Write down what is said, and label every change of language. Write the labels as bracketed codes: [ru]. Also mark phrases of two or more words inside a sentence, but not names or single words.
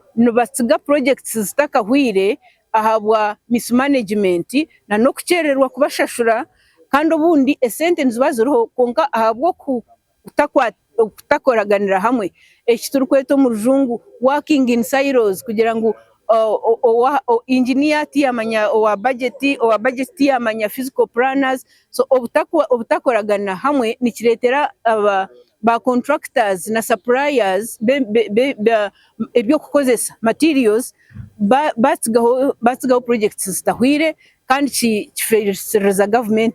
[nyn] nubasiga projects zitakahwire ahabwa mismanagement na no kucererwa kubashashura kandi obundi esente nzibaziriho konka ahabwo kutakoraganira hamwe ekiturukweta mu rujungu working [en] in silos [nyn] kugira ngo engineer tiyamanya owa budget tiyamanya [en] physical planners [nyn] so obutakoragana hamwe nikiretera ba contractors na suppliers ebyo kukozesa materials batigaho projects zitahwire kandi kifereza government